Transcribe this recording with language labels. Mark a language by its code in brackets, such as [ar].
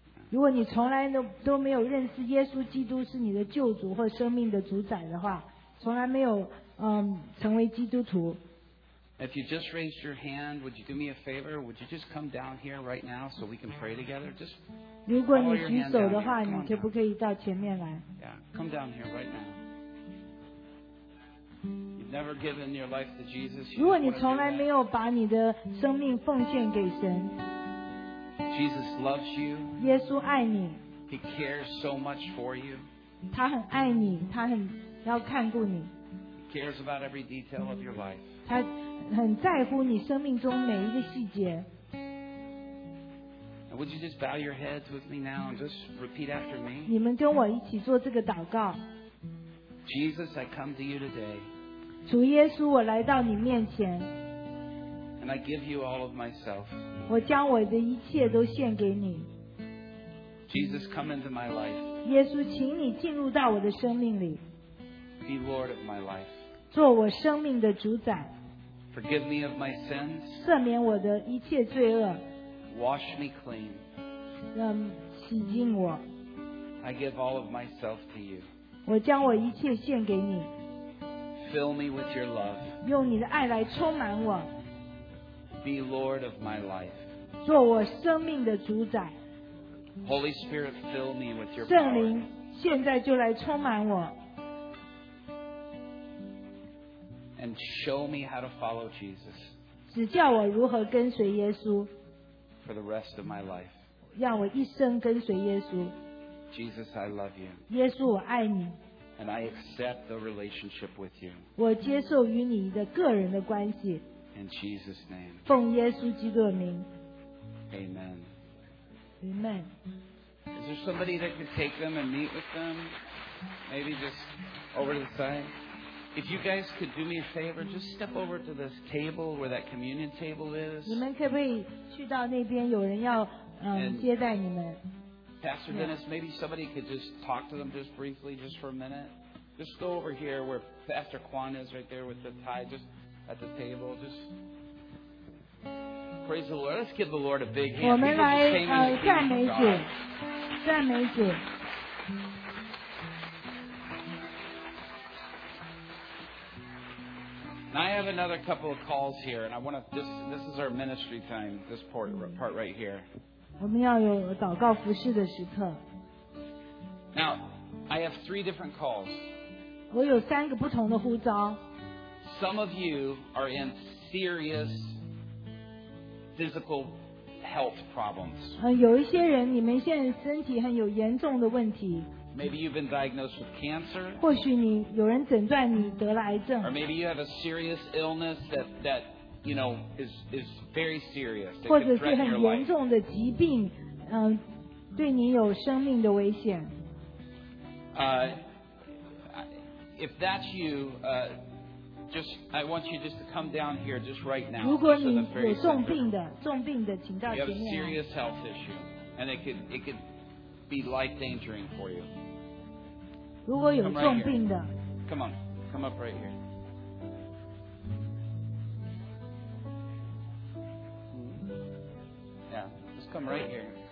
[zh] 如果你从来都没有认识耶稣基督是你的救主或生命的主宰的话，从来没有成为基督徒。 [en] If you just raised your hand, would you do me a favor? Would you just come down here right now so we can pray together? Just. [zh] 如果你举手的话，你可不可以到前面来 [en] ？Yeah, come down here right now. You've never given your life to Jesus. [zh] 如果你从来没有把你的生命奉献给神。 [en] Jesus loves you. [zh] 耶稣爱你。 [en] He cares so much for you. [zh] 他很爱你，他很要看顾你。 [en] He cares about every detail of your life. [zh] 他很在乎你生命中每一个细节。 [en] And would you just bow your heads with me now and just repeat after me? [zh] 你们跟我一起做这个祷告。 [en] Jesus, I come to you today. [zh] 主耶稣，我来到你面前。 [en] And I give you all of myself. [zh] 我将我的一切都献给你。 [en] Jesus, come into my life. [zh] 耶稣，请你进入到我的生命里。 [en] Be Lord of my life. [zh] 做我生命的主宰。 [en] Forgive me of my sins. [zh] 赦免我的一切罪恶。 [en] Wash me clean. [zh] 洗净我。 [en] I give all of myself to you. [zh] 我将我一切献给你。 [en] Fill me with your love. [zh] 用你的爱来充满我。 [en] Be Lord of my life. [zh] 做我生命的主宰。 [en] Holy Spirit, fill me with your [zh] 圣灵，现在就来充满我。 [en] And show me how to follow Jesus. [zh] 指教我如何跟随耶稣。 [en] For the rest of my life. [zh] 让我一生跟随耶稣。 [en] Jesus, I love you. [zh] 耶稣，我爱你。 [en] And I accept the relationship with you. [zh] 我接受与你的个人的关系。 [en] In Jesus' name. [zh] 奉耶稣基督的名。 [en] Amen. Amen. Is there somebody that could take them and meet with them? Maybe just over to the side. If you guys could do me a favor, just step over to this table where that communion table is. [zh] 你们可不可以去到那边？有人要接待你们。 [en] Pastor Dennis, maybe somebody could just talk to them just briefly, just for a minute. Just go over here where Pastor Kwan is right there with the tie, just at the table. Just praise the Lord. Let's give the Lord a big hand. [zh] 我们来赞美主，赞美主。 [en] Now I have another couple of calls here, and I want to. This is our ministry time. This part right here. [zh] 我们要有祷告服事的时刻。 [en] Now I have three different calls. [zh] 我有三个不同的呼召。 [en] Some of you are in serious physical health problems. [zh] 有一些人，你们现在身体很有严重的问题。 [en] Maybe you've been diagnosed with cancer. [zh] 或许你有人诊断你得了癌症。 [en] Or maybe you have a serious illness that you know is very serious. [zh] 或者是很严重的疾病，对你有生命的危险。 [en] If that's you, I want you just to come down here just right now. [zh] 如果你有重病的，重病的，请到前面。 [en] You have a serious health issue, and it could be life endangering for you. [zh] 如果有重病的 [en] come on, come up right here. Yeah, just come right here.